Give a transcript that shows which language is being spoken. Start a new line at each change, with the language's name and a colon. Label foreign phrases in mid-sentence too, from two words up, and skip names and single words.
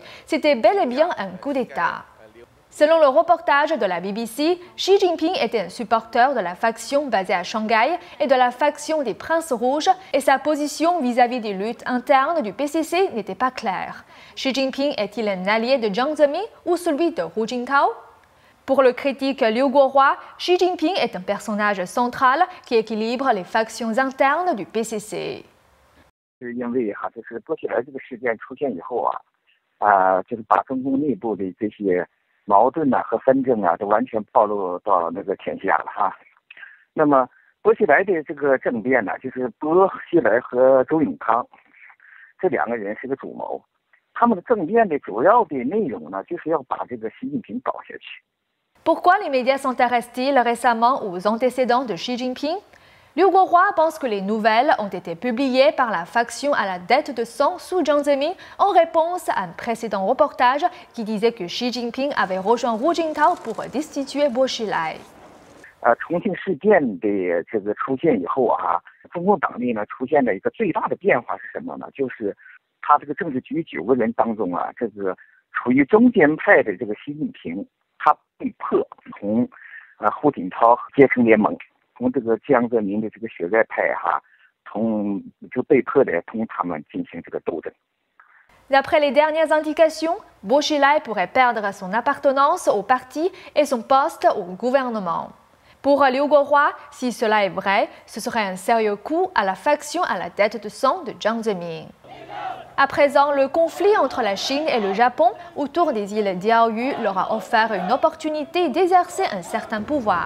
French: C'était bel et bien un coup d'État. Selon le reportage de la BBC, Xi Jinping était un supporter de la faction basée à Shanghai et de la faction des Princes Rouges et sa position vis-à-vis des luttes internes du PCC n'était pas claire. Xi Jinping est-il un allié de Jiang Zemin ou celui de Hu Jintao? Pour le critique Liu Guohua, Xi Jinping est un personnage central qui équilibre les factions internes du PCC.
Chinese: 是因为就是波喜来这个事件出现以后就是把中共内部的这些 矛盾和纷争都完全暴露到那个天下了那么薄熙来的这个政变呢，就是薄熙来和周永康这2个人是个主谋，他们的政变的主要的内容呢，就是要把这个习近平搞下去。
French: Pourquoi les médias s'intéressent-ils récemment aux antécédents de Xi Jinping? Liu Guohua pense que les nouvelles ont été publiées par la faction à la dette de sang sous Jiang Zemin en réponse à un précédent reportage qui disait que Xi Jinping avait rejoint Hu Jintao pour destituer Bo Xilai.
Chinese: 重庆事件的这个出现以后中共党内呢出现了一个最大的变化是什么呢？就是他这个政治局9个人当中这个处于中间派的这个习近平，他被迫同胡锦涛结成联盟。从这个江泽民的这个血债派就被迫的同他们进行这个斗争。
French: D'après les dernières indications, Bo Xilai pourrait perdre son appartenance au parti et son poste au gouvernement. Pour Liu Guohua, si cela est vrai, ce serait un sérieux coup à la faction à la tête de sang de Jiang Zemin. À présent, le conflit entre la Chine et le Japon autour des îles Diaoyu leur a offert une opportunité d'exercer un certain pouvoir.